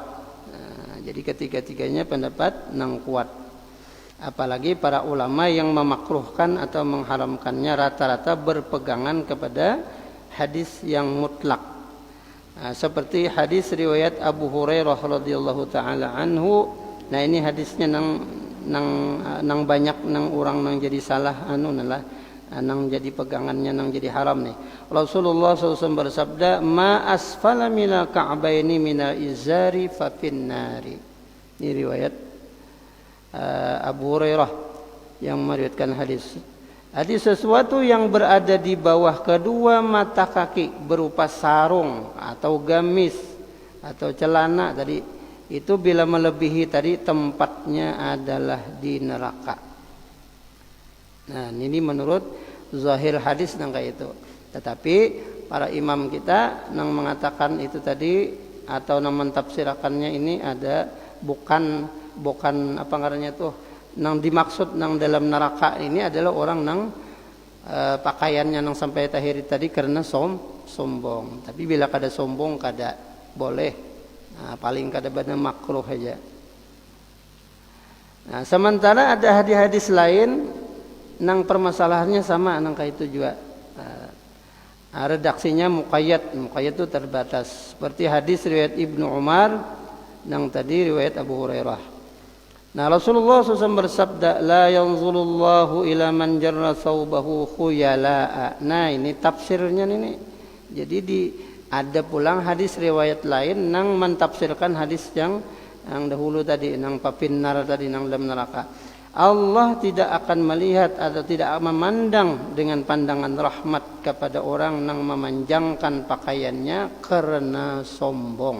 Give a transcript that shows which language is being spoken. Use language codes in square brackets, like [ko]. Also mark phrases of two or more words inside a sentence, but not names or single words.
[id] Nah, jadi ketiga-tiganya pendapat yang kuat. Apalagi para ulama yang memakruhkan atau mengharamkannya rata-rata berpegangan kepada hadis yang mutlak. Nah, seperti hadis riwayat Abu Hurairah [ar] رضي الله تعالى عنه. [bjn] Nah, ini hadisnya nang banyak nang orang nang jadi salah nang jadi pegangannya nang jadi haram nih. [id] Rasulullah SAW bersabda, [ar] "ما أسفل من الكعبين من الإزار ففي النار." [id] Ini riwayat Abu Hurairah yang meriwayatkan hadis. Jadi sesuatu yang berada di bawah kedua mata kaki berupa sarung atau gamis atau celana tadi itu bila melebihi tadi tempatnya adalah di neraka. Nah, ini menurut zahir hadis yang kayak itu. [bjn] Tetapi para imam kita yang mengatakan itu tadi atau yang mentafsirkannya ini ada bukan apa ngarannya tuh nang dimaksud nang dalam neraka ini adalah orang nang pakaiannya nang sampai tahiri tadi karena sombong. Tapi bila kada sombong kada boleh. Nah, paling kada benar makruh aja. Nah, sementara ada hadis-hadis lain nang permasalahannya sama nang kayak itu juga. [id] Redaksinya muqayyad itu terbatas. [bjn] Seperti hadis riwayat Ibnu Umar nang tadi riwayat Abu Hurairah. [id] Nah, Rasulullah SAW bersabda, [ar] "لا ينظر الله إلى من جر ثوبه خيلاء." [id] Nah, ini tafsirnya ini. Jadi ada pulang hadis riwayat lain yang mentafsirkan hadis yang dahulu tadi, yang papinnar tadi, yang dalam neraka. Allah tidak akan melihat atau tidak memandang dengan pandangan rahmat kepada orang yang memanjangkan pakaiannya karena sombong.